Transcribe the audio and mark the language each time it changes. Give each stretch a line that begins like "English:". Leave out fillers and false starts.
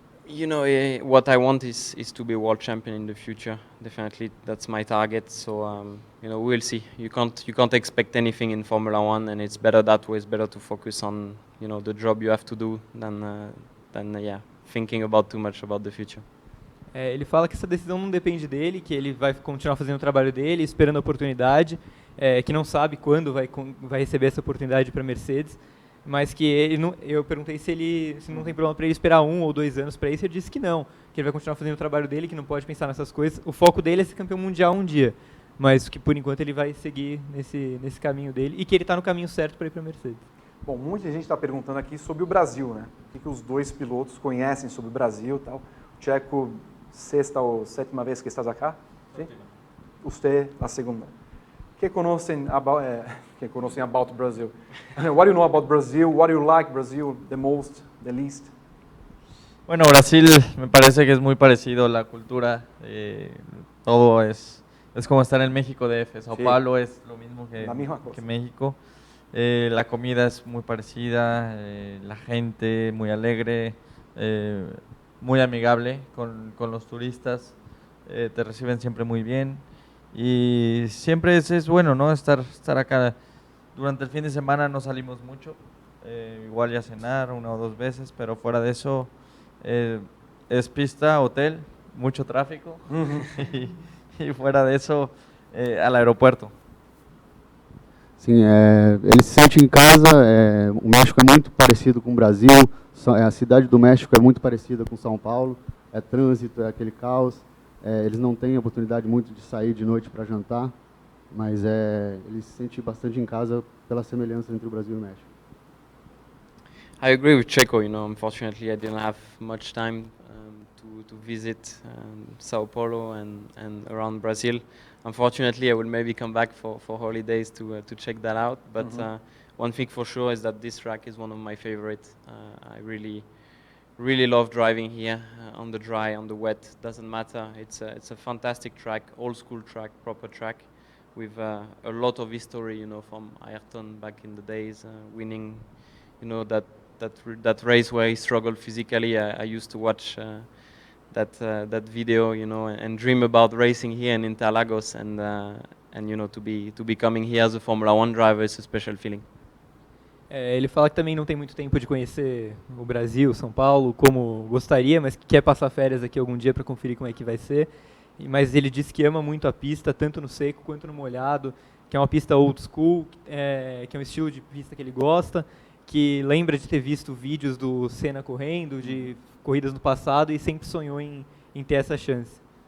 English: You know, what I want is to be world champion in the future. Definitely, that's my target. So you know, we'll see. You can't expect anything in Formula One, and it's better that way. It's better to focus on, you know, the job you have to do than yeah, thinking about too much about the future.
Portuguese: Ele fala que essa decisão não depende dele, que ele vai continuar fazendo o trabalho dele, esperando a oportunidade, que não sabe quando vai receber essa oportunidade para a Mercedes, mas que eu perguntei se não tem problema para ele esperar 1 ou 2 anos para isso, ele disse que não, que ele vai continuar fazendo o trabalho dele, que não pode pensar nessas coisas. O foco dele é ser campeão mundial um dia, mas que por enquanto ele vai seguir nesse caminho dele e que ele está no caminho certo para ir para a Mercedes. Bom, muita gente está perguntando aqui sobre o Brasil, né? O que os dois pilotos conhecem sobre o Brasil e tal. O Checo, 6ª ou 7ª vez que
Spanish: estás acá?
Portuguese: Sim? Você, a segunda. Que conhecem
English: about Brazil? What do you know about Brazil? What do you like Brazil the most, the least?
Spanish: Bueno, Brasil me parece que es muy parecido la cultura, todo es como estar en México DF, Sao Sí. Paulo es lo mismo La misma cosa. que México, la comida es muy parecida, la gente muy alegre, muy amigable con los turistas, te reciben siempre muy bien y siempre es bueno, ¿no? Estar acá. Durante el fin de semana no salimos mucho, igual ya a cenar 1 o 2 veces, pero fuera de eso es pista, hotel, mucho tráfico y fuera de eso al aeropuerto.
Portuguese: Sim, ele se sente em casa, o México é muito parecido com o Brasil, a cidade do México é muito parecida com São Paulo, é trânsito, é aquele caos, eles não têm oportunidade muito de sair de noite para jantar, mas ele se sente bastante em casa pela semelhança entre o Brasil e o México.
English: I agree with Checo. Unfortunately, I didn't have much time to visit Sao Paulo and around Brazil. Unfortunately, I will maybe come back for holidays to check that out. But one thing for sure is that this track is one of my favorites. I really love driving here on the dry, on the wet. Doesn't matter. It's a fantastic track, old school track, proper track, with a lot of history. From Ayrton back in the days, winning. That race where he struggled physically. I used to watch that video, and dream about racing here in Interlagos, and to be coming here as a Formula 1 driver is a special feeling.
Portuguese: Ele fala que também não tem muito tempo de conhecer o Brasil, São Paulo, como gostaria, mas que quer passar férias aqui algum dia para conferir como é que vai ser. Mas ele disse que ama muito a pista, tanto no seco quanto no molhado, que é uma pista old school, que é um estilo de pista que ele gosta, que lembra de ter visto vídeos do Senna correndo, de corridas no passado, e sempre sonhou em ter essa chance.